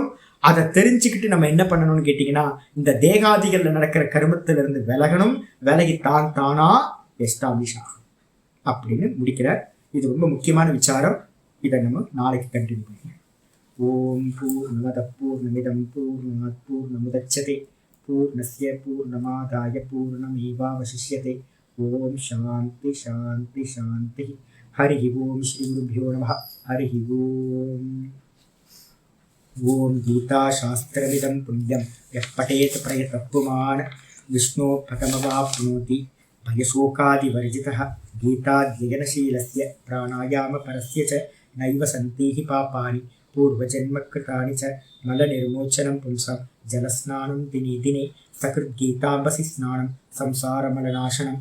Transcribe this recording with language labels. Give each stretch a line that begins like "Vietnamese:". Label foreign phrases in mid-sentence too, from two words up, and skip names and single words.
Tamil: அதை தெரிஞ்சுக்கிட்டு நம்ம என்ன பண்ணணும்னு கேட்டீங்கன்னா, இந்த தேகாதிகள்ல நடக்கிற கர்மத்தில இருந்து விலகணும், விலகி தான் தானா எஸ்டாப்ளிஷ் ஆகும் அப்படின்னு முடிக்கிறார். இது ரொம்ப முக்கியமான விசாரம். இதை நம்ம நாளைக்கு கண்டினியூ பண்ணுவோம்.
Sanskrit: ॐ पूर्णमद पूर्णमिदं पूर्णात् पूर्णमुदच्यते पूर्णस्य पूर्णमादाय पूर्णमेवावशिष्यते. ॐ शान्ति शान्ति शान्ति. हरि ॐ श्री குருभ्यो நமः. हरि ॐ. ॐ गीता शास्त्रमिदं पुण्यं யः पठेत् प्रयतप्पुमान् विष्णो पदमवाप्नोति भयशोकादिवर्जितः. गीताध्ययनशीलस्य प्राणायामपरस्य च नैव सन्तीहि पापानि पूर्वजन्मकृतानि च मलनिर्मोचनं पुंसां जलस्नानं दिने दिने सकृद्गीताम्भसि स्नानं संसारमलनाशनम्.